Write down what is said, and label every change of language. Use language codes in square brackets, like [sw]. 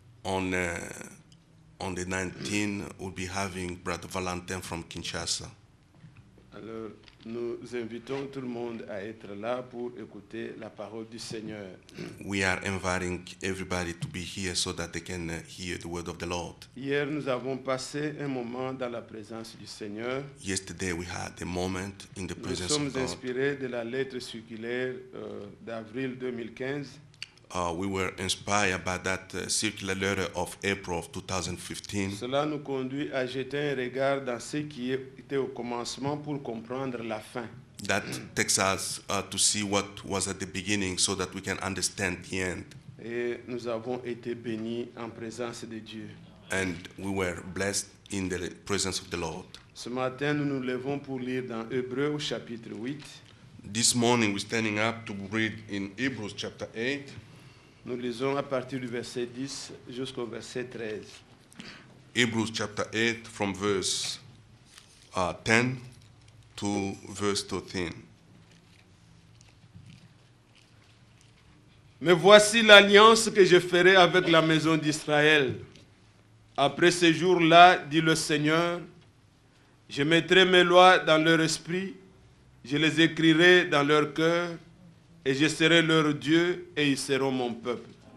[en] On the 19th, we'll be having Brother Valentin from Kinshasa. [fr] Alors, nous invitons tout le monde à être là pour écouter la parole du Seigneur. [en] We are inviting everybody to be here so that they can hear the word of the Lord. [fr] Hier, nous avons passé un moment dans la présence du Seigneur. [en] Yesterday we had a moment in the [fr] Nous [en] presence [fr] sommes [en] of God. [fr] inspirés de la lettre circulaire d'avril 2015 [en] We were inspired by that circular letter of April of 2015. [fr] Cela nous conduit à jeter un regard dans ce qui était au commencement pour comprendre la fin. [en] That takes us to see what was at the beginning so that we can understand the end. [fr] Et nous avons été bénis en présence de Dieu. [en] And we were blessed in the presence of the Lord. [fr] Ce matin, nous nous levons pour lire dans Hébreux au chapitre 8. [en] This morning we're standing up to read in Hebrews chapter 8. [fr] Nous lisons à partir du verset 10 jusqu'au verset 13. [en] Hebrews chapter 8 from verse 10 to verse 13. [fr] Mais voici l'alliance que je ferai avec la maison d'Israël. Après ces jours-là, dit le Seigneur, je mettrai mes lois dans leur esprit, je les écrirai dans leur cœur, et je serai leur Dieu, et ils seront mon peuple.